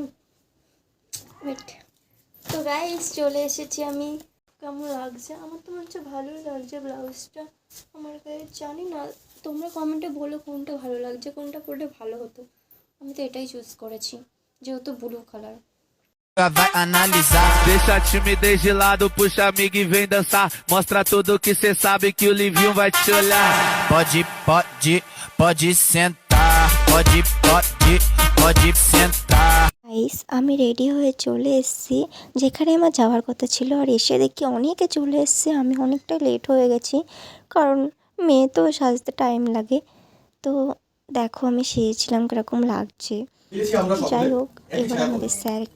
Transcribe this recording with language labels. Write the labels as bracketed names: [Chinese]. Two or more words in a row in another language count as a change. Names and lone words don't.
[Bangla] ওয়েট। তো গাইস চলে এসেছি আমি। কেমন লাগছে? আমার তো মনে হচ্ছে ভালোই লাগছে ব্লাউজটা আমার গায়ে, জানি না, তোমরা কমেন্টে বলো কোনটা ভালো লাগছে, কোনটা পরলে ভালো হতো। আমি তো এটাই চুজ করেছি, যেহেতু [English] blue color. [Portuguese] Vai analisar. Deixa a timidez de lado, puxa amigo e vem dançar. Mostra tudo que cê sabe que o Livinho vai te olhar. Pode sentar. Pode sentar. [Bangla] গাইস, আমি রেডি হয়ে চলে এসেছি যেখানে আমার যাওয়ার কথা ছিল। আর এসে দেখি অনেকে চলে এসছে, আমি অনেকটা লেট হয়ে গেছি, কারণ মেয়ে তো সাজতে টাইম লাগে। তো দেখো আমি সেজেছিলাম, কিরকম লাগছে। যাই হোক, এবার আমাদের স্যার একটা